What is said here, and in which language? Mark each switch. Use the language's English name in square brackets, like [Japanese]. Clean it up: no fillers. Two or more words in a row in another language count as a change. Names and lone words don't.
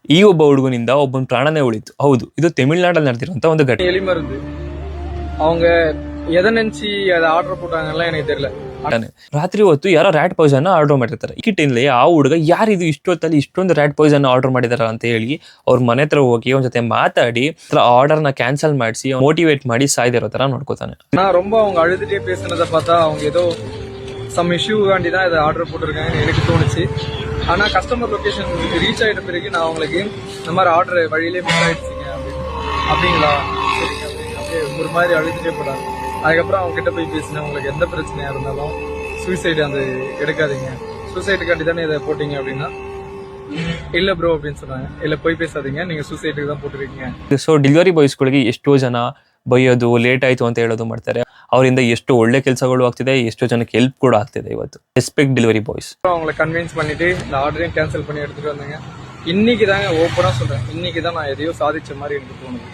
[Kannada] ಈ ಒಬ್ಬ ಹುಡುಗನಿಂದ ಒಬ್ಬನ ಪ್ರಾಣನೇ ಉಳಿತು. ಹೌದು, ಇದು ತಮಿಳ್ನಾಡಲ್ಲಿ ನಡೆದಿರುವಂತ ಒಂದು ಘಟನೆ. [Tamil] எலி மருந்து அவங்க எதை நினைச்சு அதை ஆர்டர் போட்டாங்கலாம் எனக்கு தெரியல. [Kannada] ರಾತ್ರಿ ಹೊತ್ತು ಯಾರೋ [English] rat poison order [Kannada] ಮಾಡಿರ್ತಾರೆ. ಕಿಟ್ಟಿನಲ್ಲಿ ಆ ಹುಡುಗ ಯಾರಿದು ಇಷ್ಟೊತ್ತಲ್ಲಿ ಇಷ್ಟೊಂದು [English] rat poison order [Kannada] ಮಾಡಿದಾರ ಅಂತ ಹೇಳಿ ಅವ್ರ ಮನೆ ಹತ್ರ ಹೋಗಿ ಒಂದ್ ಜೊತೆ ಮಾತಾಡಿ ಆರ್ಡರ್ ನ ಕ್ಯಾನ್ಸಲ್ ಮಾಡಿಸಿ ಮೋಟಿವೇಟ್ ಮಾಡಿ ಸಾಯ್ದಿರೋ ತರ ನೋಡ್ಕೋತಾನೆ. [Tamil] நான் ரொம்ப அவங்க அழுதுட்டே பேசுனதை பார்த்தா அவங்க ஏதோ [English] some issue [Tamil] காண்டி தான் இதை ஆர்டர் போட்டிருக்காங்கன்னு எனக்கு தோணுச்சு. ஆனா [English] customer location reach [Tamil] ஆயிட்ட பிறகு நான் அவங்களுக்கு இந்த மாதிரி ஆர்டர் வழியிலே மிஸ் ஆயிடுச்சிங்க அப்படிங்களா சரிங்க அப்படியே ஒரு மாதிரி அழுதுட்டே போட்டாங்க. அதுக்கப்புறம் அவங்க கிட்ட போய் பேசினேன், உங்களுக்கு எந்த பிரச்சனையா இருந்தாலும் சூசைடு அந்த எடுக்காதீங்க, சூசைடுக்காண்டி தானே இதை போட்டீங்க அப்படின்னா ಇಲ್ಲ ಬ್ರೋ அப்படின்னு சொன்னாங்க. ಇಲ್ಲ போய் பேசாதீங்க, நீங்க சூசைடுக்கு தான் போட்டுருக்கீங்க. [Kannada] ಸೊ ಡೆಲಿವರಿ ಬಾಯ್ಸ್ಗಳಿಗೆ ಎಷ್ಟೋ ಜನ ಬೈಯೋದು, ಲೇಟ್ ಆಯ್ತು ಅಂತ ಹೇಳೋದು ಮಾಡ್ತಾರೆ. ಅವರಿಂದ ಎಷ್ಟು ಒಳ್ಳೆ ಕೆಲಸಗಳು ಆಗ್ತಿದೆ, ಎಷ್ಟೋ ಜನಕ್ಕೆ ಹೆಲ್ಪ್ ಕೂಡ ಆಗ್ತಿದೆ. ಇವತ್ತು [English] respect delivery boys. [Tamil] அவங்களை கன்வின்ஸ் பண்ணிட்டு இந்த ஆர்டரையும் கேன்சல் பண்ணி எடுத்துட்டு வந்தேங்க. இன்னைக்கு தாங்க ஓப்பனா சொல்றேன், இன்னைக்கு தான் நான் எதையோ சாதிச்ச மாதிரி எனக்கு தோணுது.